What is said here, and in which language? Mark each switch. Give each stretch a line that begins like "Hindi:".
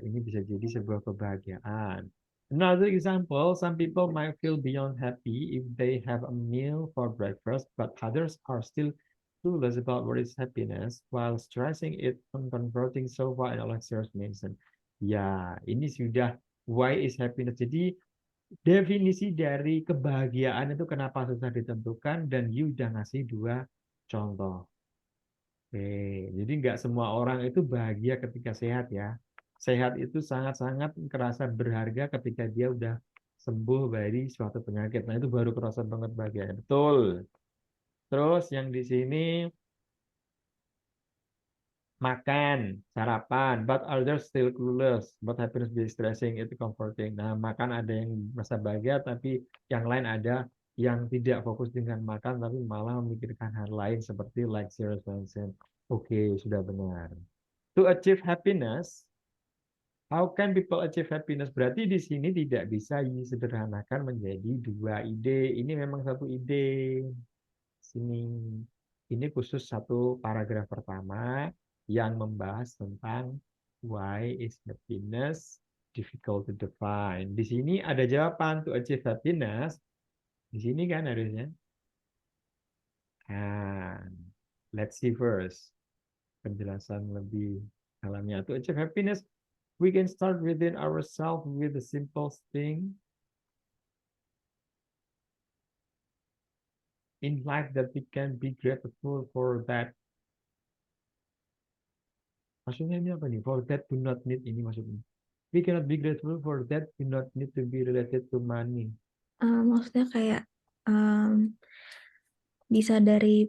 Indonesian: Ini bisa jadi sebuah kebahagiaan.
English: Another example, some people might feel beyond happy if they have a meal for breakfast, but others are still clueless about what is happiness while stressing it on converting sofa and Alexia's Mason.
Indonesian: Ya, ini sudah
English: why is happiness.
Indonesian: Jadi definisi dari kebahagiaan itu kenapa susah ditentukan dan you udah ngasih dua contoh. Oke, jadi nggak semua orang itu bahagia ketika sehat ya. Sehat itu sangat-sangat kerasa berharga ketika dia udah sembuh dari suatu penyakit. Nah, itu baru kerasa banget bahagia. Betul. Terus yang di sini makan, sarapan,
English: but others still clueless. But happiness be stressing,
Indonesian: itu comforting. Nah, makan ada yang merasa bahagia, tapi yang lain ada yang tidak fokus dengan makan, tapi malah memikirkan hal lain seperti like Sarah Manson. Oke, sudah benar.
English: To achieve happiness, how can people achieve happiness?
Indonesian: Berarti di sini tidak bisa disederhanakan menjadi dua ide. Ini memang satu ide. Sini. Ini khusus satu paragraf pertama yang membahas tentang
English: why is happiness difficult to define.
Indonesian: Di sini ada jawaban
English: to achieve happiness.
Indonesian: Di sini kan harusnya.
English: Nah, let's see first.
Indonesian: Penjelasan lebih dalamnya.
English: To achieve happiness, we can start within ourselves with the simple thing in life that we can be grateful for that.
Indonesian: Maksudnya ini apa nih?
English: For that do not need
Indonesian: ini maksudnya.
English: We cannot be grateful for that do not need to be related to money.
Indonesian: Maksudnya kayak um, bisa dari